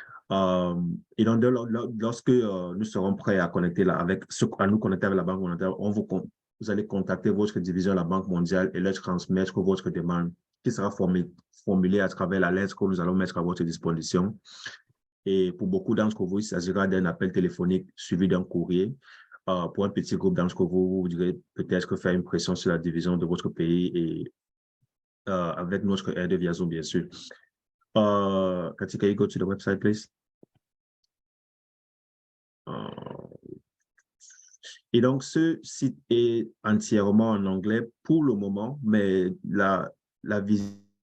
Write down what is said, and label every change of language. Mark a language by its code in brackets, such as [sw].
[fr] Et donc, lorsque nous serons prêts à nous connecter avec la Banque mondiale, vous allez contacter votre division de la Banque mondiale et leur transmettre votre demande, qui sera formulée à travers la lettre que nous allons mettre à votre disposition. Et pour beaucoup d'entre vous, il s'agira d'un appel téléphonique suivi d'un courrier. Pour un petit groupe d'entre vous, vous direz peut-être faire une pression sur la division de votre pays et avec notre aide via Zoom, bien sûr. [en] Cathy, can you go to the website, please? [fr] Et donc, ce site est entièrement en anglais pour le moment, mais la vision.